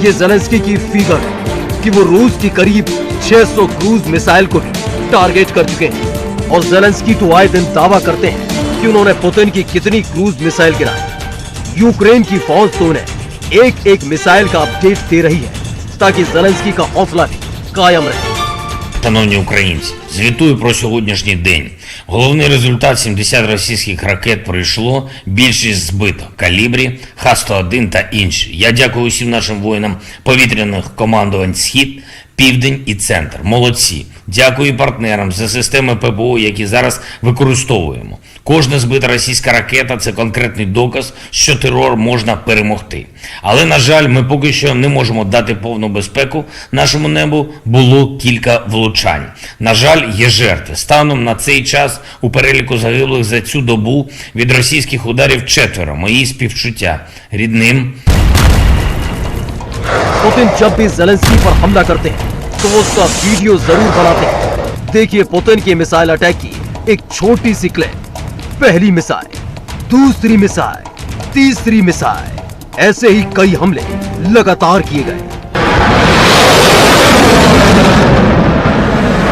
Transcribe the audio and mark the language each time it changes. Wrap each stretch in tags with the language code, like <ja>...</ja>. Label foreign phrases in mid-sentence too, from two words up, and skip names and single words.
<hi>ये ज़ेलेंस्की की फिगर है कि वो रूस की करीब 600</hi> <en>cruise missile</en> <hi>को भी टारगेट कर चुके हैं। और ज़ेलेंस्की तो आए दिन दावा करते हैं कि उन्होंने पुतिन की कितनी</hi> <en>cruise missile</en> <hi>गिराई। यूक्रेन की फौज तो उन्हें एक एक मिसाइल का अपडेट दे रही है ताकि ज़ेलेंस्की का हौसला भी कायम रहे।</hi> <uk>Шановні українці, звітую про сьогоднішній день. Головний результат: 70 російських ракет пройшло, більшість збито. Калібрі, Х-101 та інші. Я дякую усім нашим воїнам повітряних командувань «Схід», «Південь» і «Центр». Молодці. Дякую і партнерам за системи ППО, які зараз використовуємо. Кожна збита російська ракета – це конкретний доказ, що терор можна перемогти. Але, на жаль, ми поки що не можемо дати повну безпеку нашому небу, було кілька влучань. На жаль, є жертви. Станом на цей час у переліку загиблих за цю добу від російських ударів 4. Мої співчуття рідним.</uk> <hi>पुतिन जब भी ज़ेलेंस्की पर हमला करते हैं तो वो उसका वीडियो जरूर बनाते हैं। देखिए पुतिन के</hi> <en>missile attack</en> <hi>की एक छोटी सी क्लिप। पहली मिसाइल, दूसरी मिसाइल, तीसरी मिसाइल, ऐसे ही कई हमले लगातार किए गए।</hi>